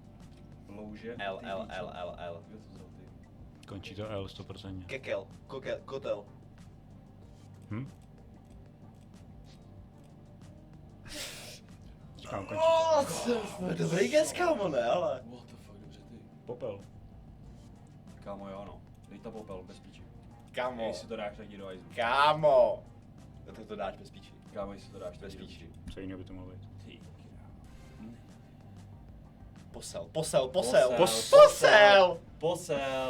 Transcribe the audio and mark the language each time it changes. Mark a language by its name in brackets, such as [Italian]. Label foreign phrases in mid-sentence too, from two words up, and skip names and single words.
[Czech] Louže? L. Kdo to jsou ty? Končí to L 100%. Kekel. Kotel. Hm? Říkám, končí to. Dobrý guess, kámo, ne, ale. [English] What the fuck, [Czech] dobře ty. Popel. Kámo, jo no. Dej to popel, bez píči. Kámo. Jestli to dáš, tak jdi do Aizu. Kámo. To dáš bez píči. Kámo, jestli to dáš, tak Bez jdi do píči. Co jiného by to mohlo být? Ty krávo. Posel.